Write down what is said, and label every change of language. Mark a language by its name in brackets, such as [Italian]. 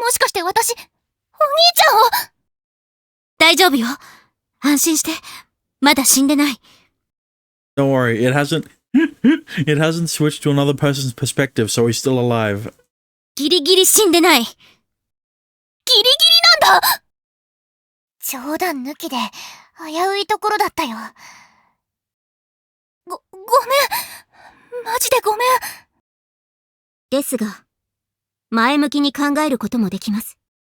[Japanese] もしかして私、お兄ちゃんを。大丈夫よ。安心して。まだ死んでない。 [English] Don't worry, it hasn't switched to another person's perspective, so he's still alive. [Japanese] ギリギリ死んでない。ギリギリなんだ。冗談抜きで危ういところだったよ。ごめん。マジでごめん。ですが、前向きに考えることもできます。